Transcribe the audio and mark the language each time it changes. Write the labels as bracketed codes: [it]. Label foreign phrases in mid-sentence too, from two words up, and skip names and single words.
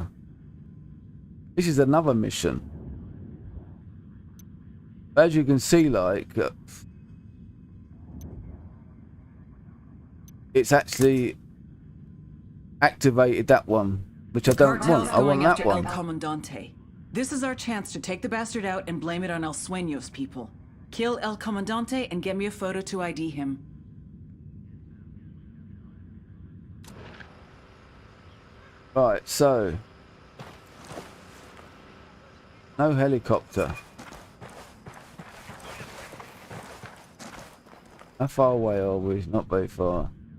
[en] This is another mission. But as you can see, like, it's actually activated that one, which I don't want. I want that one. El Comandante. This is our chance to take the bastard out and blame it on El Sueño's people. Kill El Comandante and get me a photo to ID him. Right, so no helicopter. How far away are we? Not very far.